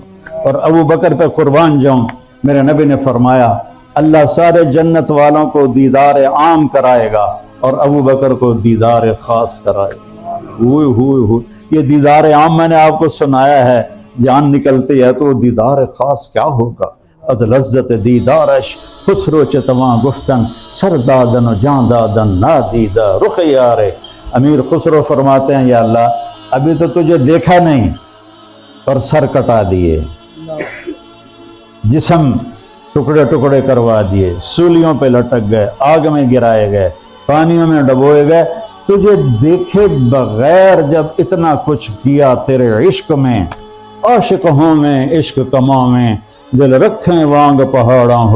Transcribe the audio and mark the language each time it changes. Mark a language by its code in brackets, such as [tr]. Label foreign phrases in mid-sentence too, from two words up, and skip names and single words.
[ur] اور ابو بکر پہ قربان جاؤں، میرے نبی نے فرمایا اللہ سارے جنت والوں کو دیدار عام کرائے گا اور ابو بکر کو دیدار خاص کرائے گا۔ ہوئے یہ دیدار عام میں نے آپ کو سنایا ہے، جان نکلتی ہے، تو دیدار خاص کیا ہوگا؟ [fa] از لذت دیدارش خسرو چتواں گفتن سردادن و جان دادن نادیدہ رخ یارے۔ [ur] امیر خسرو فرماتے ہیں یا اللہ ابھی تو تجھے دیکھا نہیں اور سر کٹا دیے، جسم ٹکڑے ٹکڑے کروا دیے، سولیوں پہ لٹک گئے، آگ میں گرائے گئے، پانیوں میں ڈبوئے گئے، تجھے دیکھے بغیر جب اتنا کچھ کیا تیرے عشق میں، [pa] عاشق ہوں میں عشق کماں میں، دل رکھیں وانگ پہاڑاں ہو۔